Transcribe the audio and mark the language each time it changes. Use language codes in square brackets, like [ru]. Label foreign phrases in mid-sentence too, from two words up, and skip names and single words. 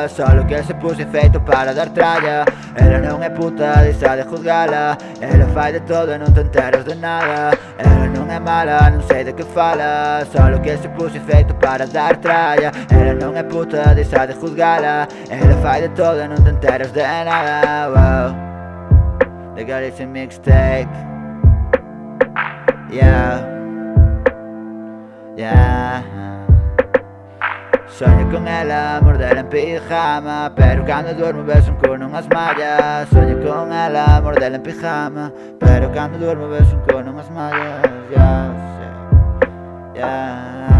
[gl] Solo que se puxe feito para dar tralla. Ela non é puta, deixa de juzgala. Ela fai de todo e non te enteras de nada. Ela non é mala, non sei de que fala. Solo que se puxe feito para dar tralla. Ela non é puta, deixa de juzgala. Ela fai de todo e non te enteras de nada. [en] Wow. The girl is a mixtape. Yeah. Yeah. [gl] Soño con ela, mordela en pijama. Pero cando duermo beso un cu nunhas mallas. Soño con ela, mordela en pijama. Pero cando duermo beso un cu nunhas mallas. [en] Yeah, yeah.